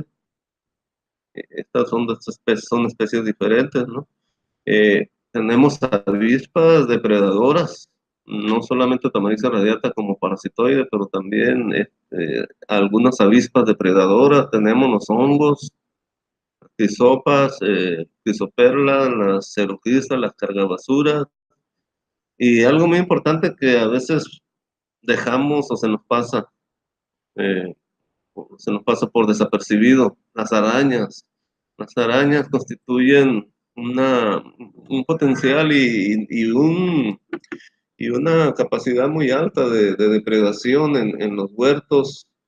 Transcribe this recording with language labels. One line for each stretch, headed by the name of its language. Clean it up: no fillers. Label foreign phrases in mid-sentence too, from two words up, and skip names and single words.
Spanish: Estas son especies diferentes, ¿no? Tenemos avispas depredadoras, no solamente Tamarixa radiata como parasitoide, pero también algunas avispas depredadoras. Tenemos los hongos, crisopas, crisoperlas, las ceroquistas, las cargabasuras. Y algo muy importante que a veces dejamos o eh, se nos pasa por desapercibido, las arañas. Las arañas constituyen un potencial y una capacidad muy alta de depredación en los huertos.